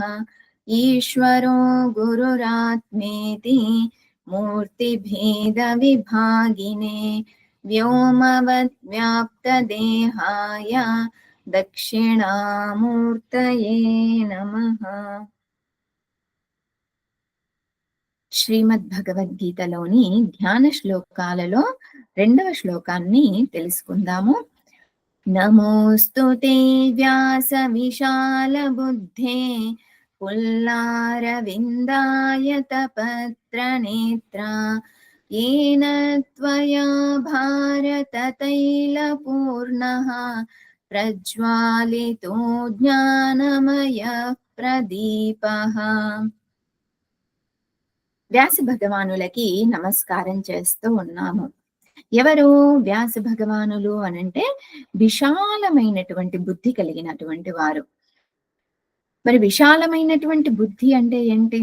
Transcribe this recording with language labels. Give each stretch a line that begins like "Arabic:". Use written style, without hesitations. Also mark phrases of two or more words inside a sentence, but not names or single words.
Sanskrit: ईश्वरो गुरुरात्मेति मूर्तिभेदविभागिने व्योमवद्व्याप्तदेहाय दक्षिणामूर्तये नमः।
Telugu: శ్రీమద్భగవద్గీతలోని ధ్యాన శ్లోకాలలో రెండవ శ్లోకాన్ని తెలుసుకుందాము.
Sanskrit: నమోస్తుతే వ్యాస విశాల బుద్ధే పుల్లారవిందాయ తపత్ర నేత్ర येन त्वया भारत तैलपूर्णः प्रज्वालितो ज्ञानमयः प्रदीपः।
Telugu: వ్యాస భగవానులకి నమస్కారం చేస్తూ ఉన్నాము. ఎవరు వ్యాస భగవానులు అనంటే విశాలమైనటువంటి బుద్ధి కలిగినటువంటి వారు. మరి విశాలమైనటువంటి బుద్ధి అంటే ఏంటి?